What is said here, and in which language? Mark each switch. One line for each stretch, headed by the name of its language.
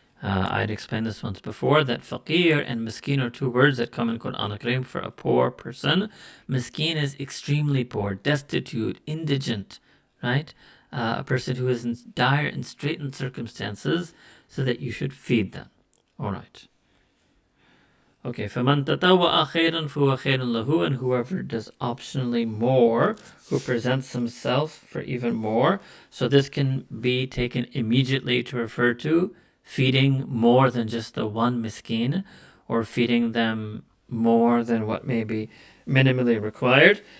English: I'd explained this once before, that faqir and miskin are two words that come in Qur'an Kareem for a poor person. Miskin is extremely poor, destitute, indigent, right? A person who is in dire and straitened circumstances, so that you should feed them. All right.
Arabic: Okay, فَمَنْ تَطَوَّعَ خَيْرًا فَهُوَ خَيْرٌ لَهُ.
English: And whoever does optionally more, who presents himself for even more. So this can be taken immediately to refer to feeding more than just the one miskin, or feeding them more than what may be minimally required.